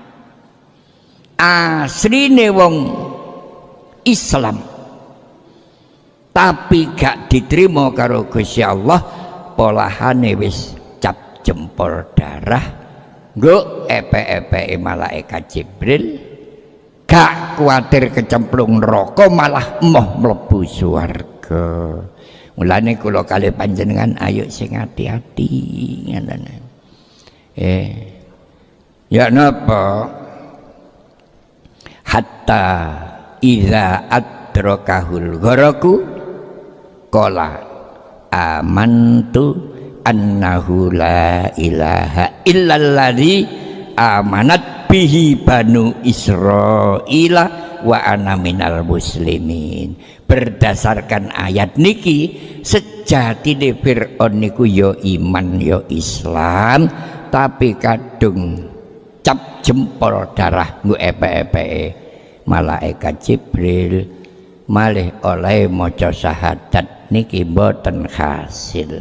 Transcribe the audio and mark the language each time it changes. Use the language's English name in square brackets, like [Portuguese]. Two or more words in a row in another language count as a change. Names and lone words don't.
[Javanese] asline wong Islam, tapi gak diterima karo Gusti Allah, polahane wis cap jempol darah nggo epe-epe malaikat Jibril, gak kuatir kecemplung neraka malah emoh mlebu swarga. Mulane kula kali panjenengan ayo sing hati-hati ngoten. Ya napa [Arabic] حتى إذا أدركه الغرق قال آمنت أنه لا إله إلا الذي آمنت به بنو إسرائيل وأنا من المسلمين. [Javanese] Berdasarkan ayat niki sejatine Fir'aun niku ya iman ya Islam, tapi kadung cap jempol darah nggo epe-epe malaikat Jibril malih oleh maca syahadat niki mboten hasil.